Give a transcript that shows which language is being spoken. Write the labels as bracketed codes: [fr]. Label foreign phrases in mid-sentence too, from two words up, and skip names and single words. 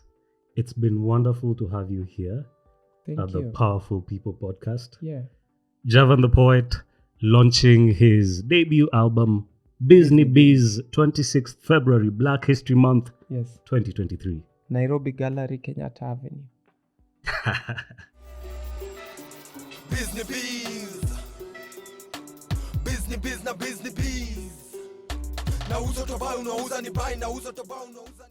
[en] It's been wonderful to have you here at the PAWAful People Podcast. Yeah. Javan The Poet launching his debut album, Biz Ni Biz, 26th February, Black History Month, Yes. 2023. Nairobi Gallery, Kenyatta Avenue. Biz Ni Biz. Biz Ni Biz na Biz Ni Biz. [sw] Nauza toba unauza ni buy, nauza toba unauza